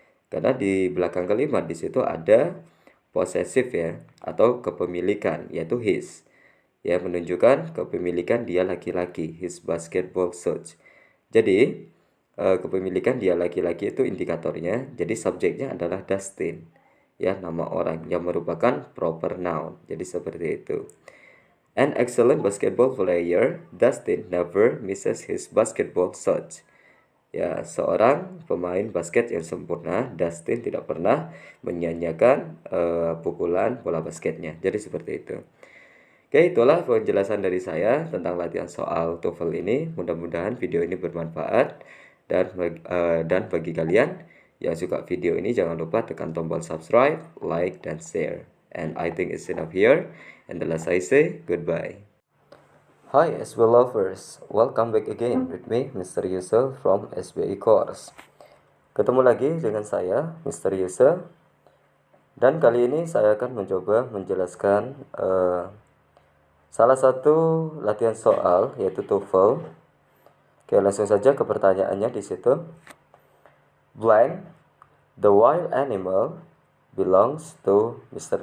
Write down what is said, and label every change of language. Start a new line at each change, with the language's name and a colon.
Indonesian: Karena di belakang kalimat di situ ada possessive ya, atau kepemilikan, yaitu his. Ya, menunjukkan kepemilikan dia laki-laki,
English: his basketball shoes.
Indonesian: Jadi, kepemilikan dia laki-laki itu indikatornya. Jadi, subjeknya adalah Dustin. Ya, nama orang yang merupakan proper noun. Jadi, seperti itu.
English: An excellent basketball player, Dustin never misses his basketball shots.
Indonesian: Ya, seorang pemain basket yang sempurna, Dustin tidak pernah menyia-nyiakan pukulan bola basketnya. Jadi, seperti itu. Oke, itulah penjelasan dari saya tentang latihan soal TOEFL ini. Mudah-mudahan video ini bermanfaat. Dan bagi kalian yang suka video ini, jangan lupa tekan tombol subscribe, like, dan share.
English: And I think it's enough here. And the last I say, goodbye. Hi SB lovers, welcome back again with me, Mr. Yusuf from SBI Course.
Indonesian: Ketemu lagi dengan saya, Mr. Yusuf. Dan kali ini saya akan mencoba menjelaskan salah satu latihan soal, yaitu TOEFL. Oke, langsung saja ke pertanyaannya di situ.
English: Blank, the wild animal belongs to Mr.